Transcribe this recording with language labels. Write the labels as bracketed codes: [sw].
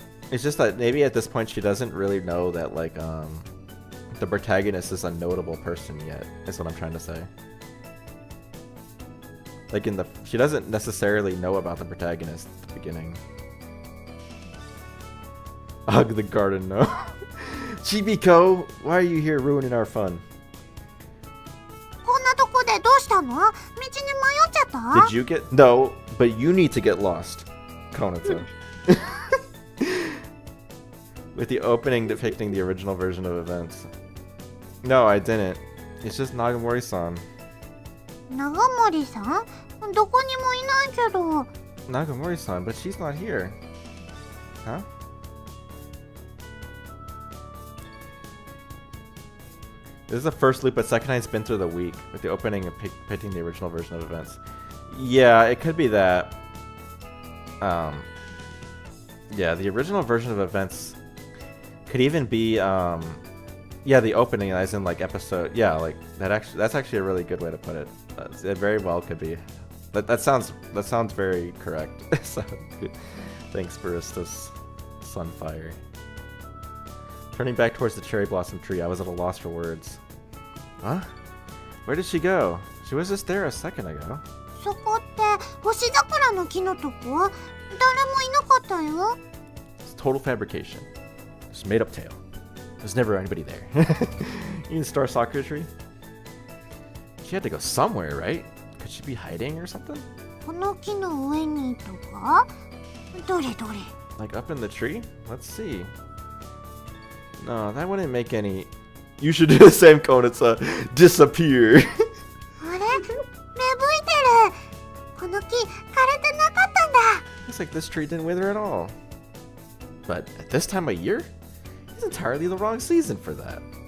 [en] It's just that maybe at this point she doesn't really know that like the protagonist is a notable person yet, is what I'm trying to say. Like she doesn't necessarily know about the protagonist at the beginning. Ugh, the garden, no. Chibiko, why are you here ruining our fun? [ja] こんなとこでどうしたの？道に迷っちゃった？ [en] Did you get... No, but you need to get lost, Konata. With the opening depicting the original version of events. No, I didn't. It's just Nagamori-san. [ja] 長森さん？どこにもいないけど。 [en] Nagamori-san, but she's not here. Huh? This is the first loop, but second time's been through the week, with the opening and depicting the original version of events. Yeah, it could be that. Yeah, the original version of events could even be, yeah, the opening, as in like episode. Yeah, like that's actually a really good way to put it. It very well could be. That sounds very correct. So, thanks, Baristas Sunfire. Turning back towards the cherry blossom tree, I was at a loss for words. Huh? Where did she go? She was just there a second ago. [ja] そこって星桜の木のとこ？誰もいなかったよ。 [en] It's total fabrication. Just made up tale. There's never anybody there. You in Star Sakura tree? She had to go somewhere, right? Could she be hiding or something? [ja] この木の上にとか？どれどれ？ [en] Like up in the tree? Let's see. No, that wouldn't make any... You should do the same, Konitsa. Disappear. [ja] あれ？芽吹いてる。この木枯れてなかったんだ。 [en] Looks like this tree didn't wither at all. But at this time of year? It's entirely the wrong season for that.